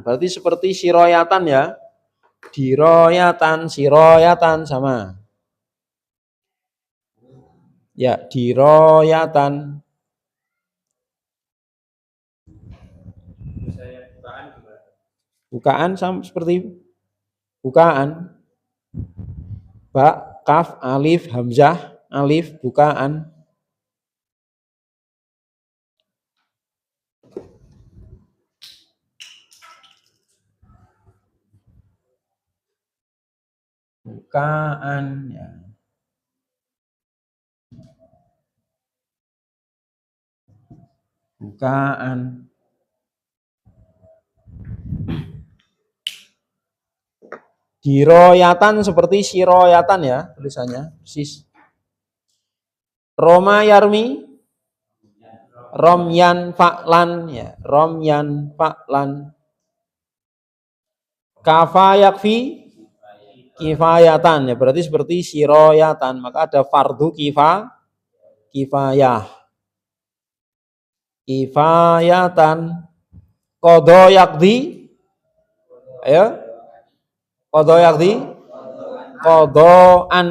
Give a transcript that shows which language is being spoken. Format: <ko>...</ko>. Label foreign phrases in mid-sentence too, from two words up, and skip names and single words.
<id>Berarti seperti siroyatan ya. Diroyatan, siroyatan sama. Ya, diroyatan. Bukaan sama seperti bukaan. Ba, kaf, alif, hamzah, alif, bukaan. Bukaan ya. Bukaan. Diroyatan seperti siroyatan ya tulisannya. Persis.</id> <ar>رمى يرمي. رميا فعلا ya. رميا فعلا. كفى يكفي كفاية ya.</ar> <id>Berarti seperti siroyatan. Maka ada fardu kifayah. Kifayatan.</id> <ar>قضى يقضي. Ayo. قضى يقضي قضاء.</ar>